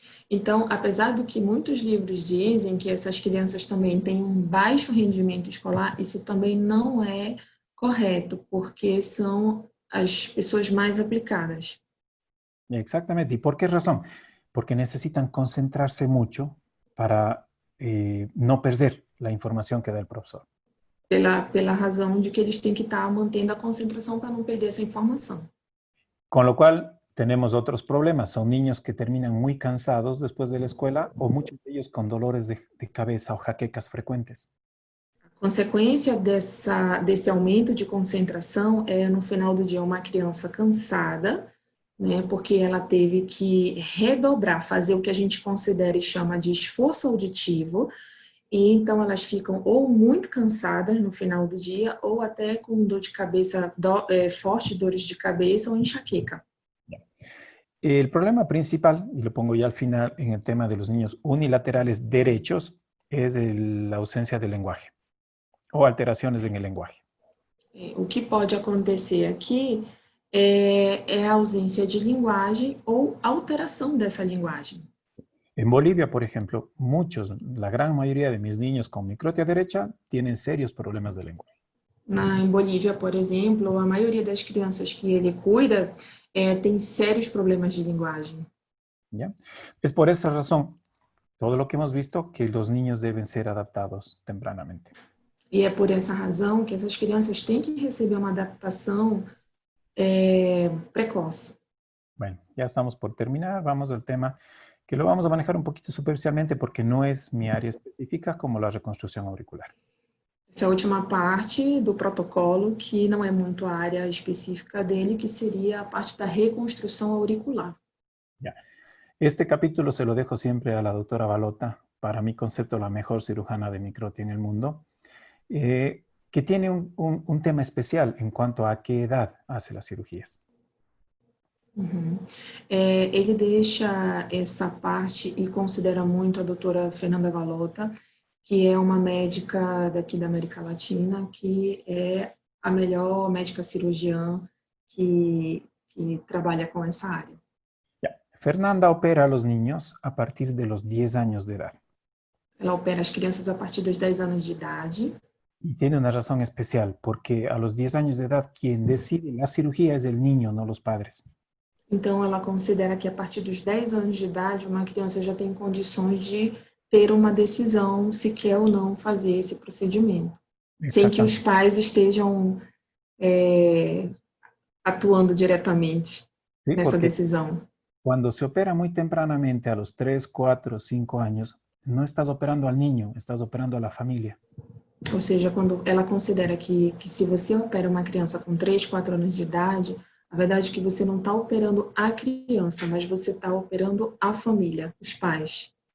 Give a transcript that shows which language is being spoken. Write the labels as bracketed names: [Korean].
[Portuguese] Então, apesar do que muitos livros dizem que essas crianças também têm um baixo rendimento escolar, isso também não é correto, porque são as pessoas mais aplicadas. [Spanish] Exactamente. ¿Y por qué razón? Porque necesitan concentrarse mucho para no perder la información que da el profesor. [Portuguese] Pela razão de que eles têm que estar mantendo a concentração para não perder essa informação. [Spanish] Con lo cual, tenemos otros problemas. Son niños que terminan muy cansados después de la escuela o muchos de ellos con dolores de cabeza o jaquecas frecuentes. [Portuguese] A consequência desse aumento de concentração é, no final do dia, uma criança cansada, né, porque ela teve que redobrar, fazer o que a gente considera e chama de esforço auditivo, e então elas ficam ou muito cansadas no final do dia, ou até com dor de cabeça, fortes dores de cabeça ou enxaqueca. [Spanish] El problema principal, y lo pongo ya al final en el tema de los niños unilaterales derechos, es la ausencia de lenguaje o alteraciones en el lenguaje. [Portuguese] O que pode acontecer aqui é a ausência de linguagem ou alteração dessa linguagem. [Spanish] En Bolivia, por ejemplo, la gran mayoría de mis niños con microtia derecha tienen serios problemas de lenguaje. [Portuguese] Em Bolívia, por exemplo, a maioria das crianças que ele cuida tem sérios problemas de linguagem. [Spanish] ¿Ya? Es por esa razón, todo lo que hemos visto, que los niños deben ser adaptados tempranamente. [Portuguese] E é por essa razão que essas crianças têm que receber uma adaptação precoce. [Spanish] Bueno, ya estamos por terminar. Vamos al tema que lo vamos a manejar un poquito superficialmente porque no es mi área específica como la reconstrucción auricular. [Portuguese] Essa é a última parte do protocolo, que não é muito a área específica dele, que seria a parte da reconstrução auricular. [Spanish] Ya. Este capítulo se lo dejo siempre a la doctora Balota, para mi concepto la mejor cirujana de microtia en el mundo, que tiene un tema especial en cuanto a qué edad hace las cirugías. Uhum. [Portuguese] Ele deixa essa parte e considera muito a doutora Fernanda Balota, que é uma médica daqui da América Latina, que é a melhor médica cirurgiã que trabalha com essa área. [Spanish] Ya. Fernanda opera a los niños a partir de los 10 años de edad. [Portuguese] Ela opera as crianças a partir dos 10 anos de idade. [Spanish] Y tiene una razón especial, porque a los 10 años de edad quien decide la cirugía es el niño, no los padres. [Portuguese] Então, ela considera que a partir dos 10 anos de idade, uma criança já tem condições de ter uma decisão se quer ou não fazer esse procedimento, sem que os pais estejam atuando diretamente nessa decisão. [Spanish] Cuando se opera muy tempranamente, a los 3, 4, 5 años, no estás operando al niño, estás operando a la familia. [Portuguese] Ou seja, quando ela considera que se você opera uma criança com 3, 4 anos de idade, a verdade é que você não está operando a criança, mas você está operando a família, os pais.